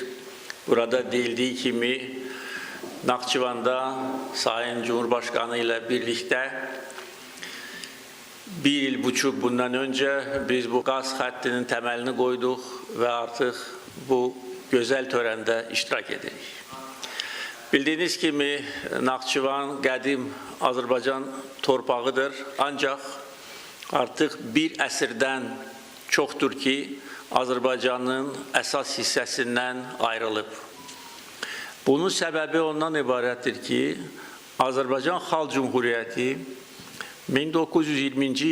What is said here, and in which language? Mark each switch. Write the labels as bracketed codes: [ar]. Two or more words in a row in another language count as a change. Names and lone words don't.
[az] Burada deyildiği kimi [tr] Naxçıvanda Sayın Cumhurbaşkanı ile birlikte 1,5 yıl bundan önce biz bu gaz hattının temelini koyduk ve artık bu güzel törende [az] iştirak edirik. [tr] Bildiğiniz gibi [az] Naxçıvan qədim Azərbaycan torpağıdır. Ancak artık bir əsrdən çoxdur ki Azərbaycanın əsas hissəsindən ayrılıb. Bunun səbəbi ondan ibarətdir ki Azərbaycan Xalq Cumhuriyyəti 1920.